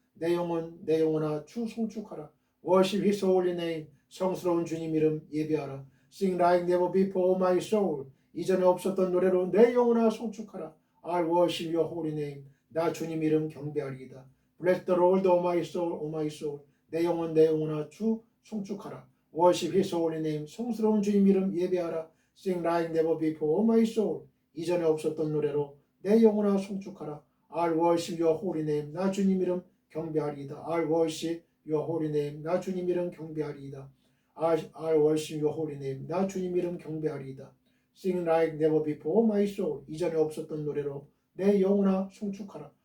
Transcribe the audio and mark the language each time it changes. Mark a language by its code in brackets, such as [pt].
[ko] 내 영혼, 내 영혼아 주 송축하라. [en] Worship His holy name. [ko] 성스러운 주님 이름 예배하라. [en] Sing like never before, O my soul. [ko] 이전에 없었던 노래로 내 영혼아 송축하라. [en] I'll worship your holy name. [ko] 나 주님 이름 경배하리이다. [en] Bless the Lord, O my soul, O my soul. [ko] 내 영혼, 내 영혼아 주 송축하라. [en] Worship His holy name. [ko] 성스러운 주님 이름 예배하라. [en] Sing like never before, O my soul. [ko] 이전에 없었던 노래로 내 영혼아 송축하라. [en] I'll worship your holy name. [ko] 나 주님 이름 경배하리이다. [en] I'll worship your holy name. [ko] 나 주님 이름 경배하리이다. [en] I'll worship your holy name. [ko] 나 주님 이름 경배하리이다. [en] Sing like never before, my soul. [ko] 이전에 없었던 노래로 내 영혼아 송축하라.